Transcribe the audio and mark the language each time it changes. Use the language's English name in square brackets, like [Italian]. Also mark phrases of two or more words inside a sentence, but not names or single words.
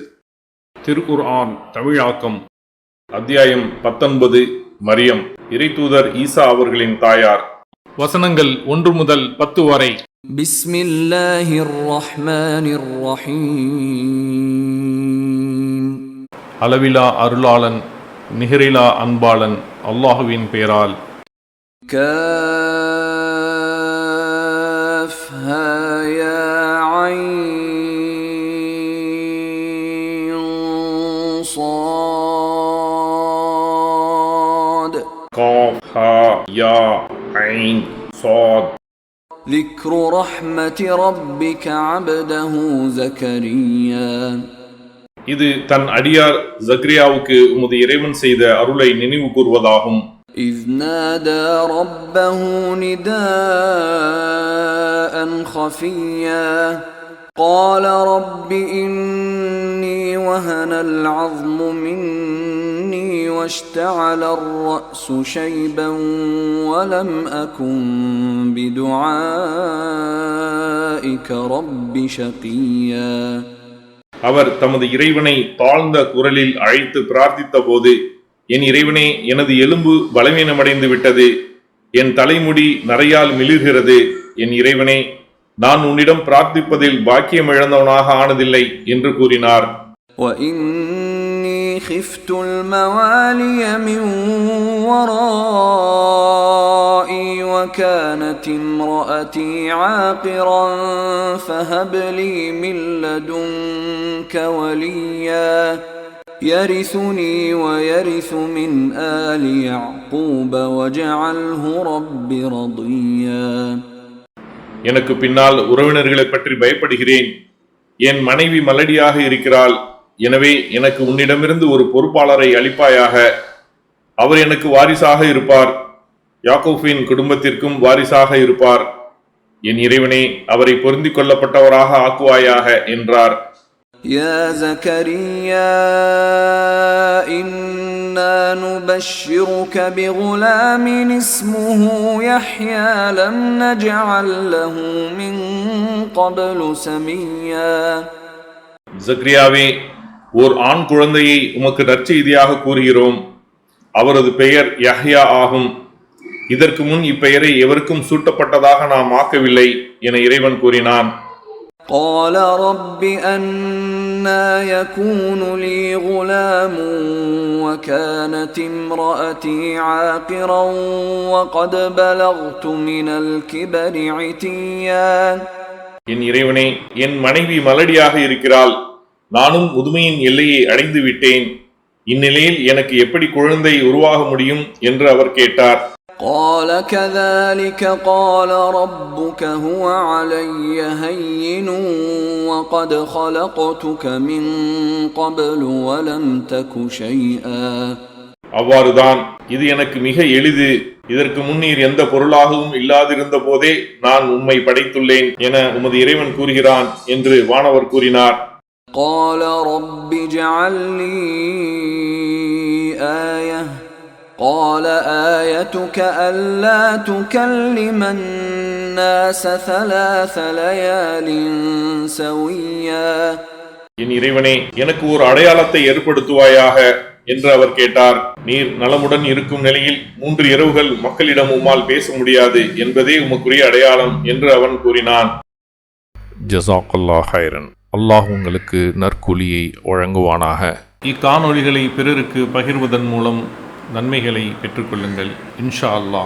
[Tamil] திருக்குர்ஆன் தமிழாக்கம் அத்தியாயம் 19 மரியம், இறைத்தூதர் ஈசா அவர்களின் தாயார். வசனங்கள் 1 முதல் 10 வரை. [Arabic] بسم الله الرحمن الرحيم. [Tamil] அளவிலா அருளாளன் நிகரிலா அன்பாளன் அல்லாஹுவின் பெயரால். [Arabic] كافها يا عين صاد قاف ها يا عين صاد. ذكر رحمة ربك عبده زكريا. [Tamil] இது தன் அடியார் ஜக்ரியாவுக்கு உமது இறைவன் செய்த அருளை நினைவு கூர்வதாகும். [Arabic] إذ نادى ربه نداء خفيا قال رب إني وهن العظم مني واشتعل الرأس شيبا ولم أكن بدعائك رب شقيا. [Tamil] அவர் தமது இறைவனை தாழ்ந்த குரலில் அழைத்து பிரார்த்தித்த போது, என் இறைவனே, எனது எலும்பு பலவீனமடைந்து விட்டது, என் தலைமுடி நரையால் மிளிர்கிறது. என் இறைவனே, நான் உன்னிடம் பிரார்த்திப்பதில் பாக்கியம் இழந்தவனாக ஆனதில்லை என்று கூறினார். [Arabic] وَإِنِّي خِفْتُ الْمَوَالِيَ مِنْ وَرَائِي وَكَانَتِ امْرَأَتِي عَاقِرًا فَهَبْ لِي مِنْ لَدُنْكَ وَلِيًّا يَرِثُنِي وَيَرِثُ مِنْ آلِ يَعْقُوبَ وَاجْعَلْهُ رَبِّ رَضِيًّا. [Tamil] எனக்கு பின்னால் உறவினர்களை பற்றி பயப்படுகிறேன். என் மனைவி மலடியாக இருக்கிறாள். எனவே எனக்கு உன்னிடமிருந்து ஒரு பொறுப்பாளரை அளிப்பாயாக. அவர் எனக்கு வாரிசாக இருப்பார், யாக்கூபின் குடும்பத்திற்கும் வாரிசாக இருப்பார். என் இறைவனே, அவரை பொருந்திக் கொள்ளப்பட்டவராக ஆக்குவாயாக என்றார். [Arabic] يا زكريا إنا نبشرك بغلام اسمه يحيى لم نجعل له من قبل سميا. [Tamil] ஜக்ரியாவே, ஓர் ஆண் குழந்தையை உமக்கு நற்செய்தியாக கூறுகிறோம். அவரது பெயர் யஹ்யா ஆகும். இதற்கு முன் இப்பெயரை எவருக்கும் சூட்டப்பட்டதாக நாம் ஆக்கவில்லை என இறைவன் கூறினான். [Arabic] قال رب أنى يكون لي غلام وكانت امرأتي عاقرا وقد بلغت من الكبر عتيا. [Tamil] என் இறைவனே, என் மனைவி மலடியாக இருக்கிறாள், நானும் முதுமையின் எல்லையை அடைந்து விட்டேன். இந்நிலையில் எனக்கு எப்படி குழந்தை உருவாக முடியும் என்று அவர் கேட்டார். [Arabic] قال كذلك قال ربك هو علي هين وقد خلقتك من قبل ولم تك شيئا. [Tamil] அவ்வாறுதான், இது எனக்கு மிக எளிது, இதற்கு முன்னீர் எந்த பொருளாகவும் இல்லாதிருந்த போதே நான் உம்மை படைத்துள்ளேன் என உமது இறைவன் கூறுகிறான் என்று வானவர் கூறினார். [Arabic] قال رب اجعل لي آية قال آيتك ألا تكلم الناس 3 ليال سويا. [Tamil] என் இறைவனே, எனக்கு ஒரு அடையாளத்தை ஏற்படுத்துவாயாக என்று அவர் கேட்டார். நீர் நலமுடன் இருக்கும் நிலையில் 3 இரவுகள் மக்களிடம் உம்மால் பேச முடியாது என்பதே உமக்குரிய அடையாளம் என்று அவன் கூறினான். [Arabic] جزاك الله خيرا. [Tamil] அல்லாஹ் உங்களுக்கு நற்கூலியை வழங்குவானாக. இக்காணொளிகளை பிறருக்கு பகிர்வதன் மூலம் நன்மைகளை பெற்றுக்கொள்ளுங்கள் [Arabic] إن شاء الله.